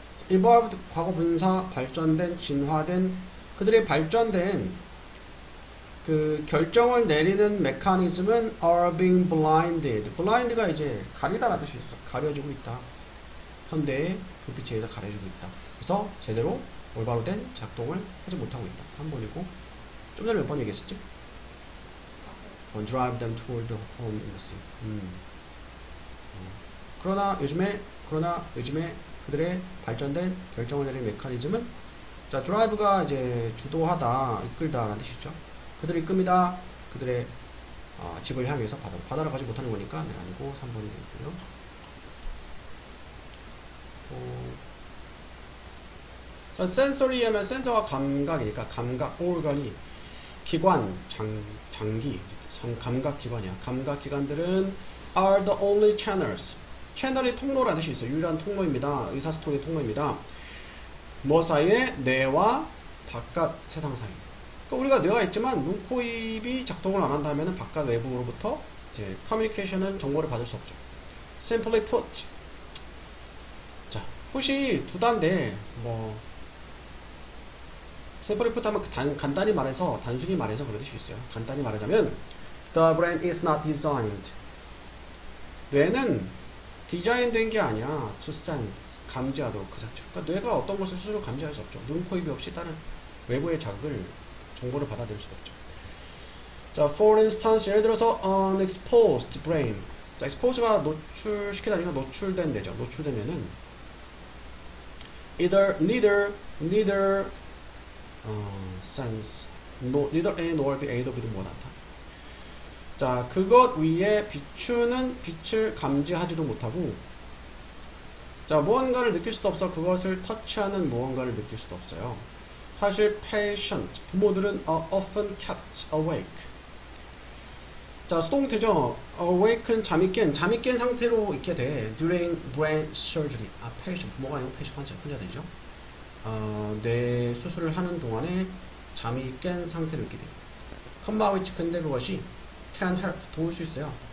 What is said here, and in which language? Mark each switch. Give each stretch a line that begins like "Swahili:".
Korean: evolved 과거 분사 발전된 진화된 그들이 발전된 그 결정을 내리는 메커니즘은
English: are being blinded.
Korean: blind가 이제 가리다라는 뜻이 있어. 가려지고 있다. 현대의 불빛에 의해서 가려지고 있다. 그래서 제대로 올바로 된 작동을 하지 못하고 있다. 한 번이고 좀 전에 몇 번 얘기했었지?
English: drive them toward the home in the sea.
Korean: 그러나 요즘에 그들의 발전된 결정을 내리는 메커니즘은 자, drive가 이제 주도하다, 이끌다라는 뜻이죠. 그들이 이끕니다. 그들의 집을 향해서 바다로 가지 못하는 거니까 네, 아니고 3번이 되고요. 자, sensory 하면 센서가 감각이니까 감각, organ이 기관, 장기, 감각 기관이야. 감각 기관들은
English: are the only channels.
Korean: 채널이 통로라는 뜻이 있어요. 유일한 통로입니다. 의사소통의 통로입니다. 뭐 사이에? 뇌와 바깥 세상 사이. 그러니까 우리가 뇌가 있지만 눈, 코, 입이 작동을 안 한다면 바깥 외부로부터 이제 커뮤니케이션은 정보를 받을 수 없죠.
English: Simply put.
Korean: 자, put이 두 단데 뭐 simply put 하면 간단히 말해서 단순히 말해서 그럴 수 있어요. 간단히 말하자면
English: the brain is not designed.
Korean: 뇌는 디자인된 게 아니야.
English: to sense.
Korean: 감지하도록 그 자체. 그러니까 뇌가 어떤 것을 스스로 감지할 수 없죠. 눈, 코, 입이 없이 다른 외부의 자극을 정보를 받아들일 수가 없죠.
English: 자, for instance,
Korean: 예를 들어서
English: unexposed brain.
Korean: 자, expose가 노출시키다니까 노출된 뇌죠. 노출된 뇌는
English: neither sense, neither A nor B,
Korean: A도 B도 못한다. 자, 그것 위에 비추는 빛을 감지하지도 못하고 자, 무언가를 느낄 수도 없어. 그것을 터치하는 무언가를 느낄 수도 없어요.
English: 사실 patient,
Korean: 부모들은
English: are often kept awake.
Korean: 자, 수동태죠. awake는 잠이 깬 상태로 있게 돼.
English: during brain surgery.
Korean: patient, 부모가 아니고 patient 환자들이죠. 뇌 수술을 하는 동안에 잠이 깬 상태로 있게 돼요. 컴마 which 근데 그것이
English: can help,
Korean: 도울 수 있어요.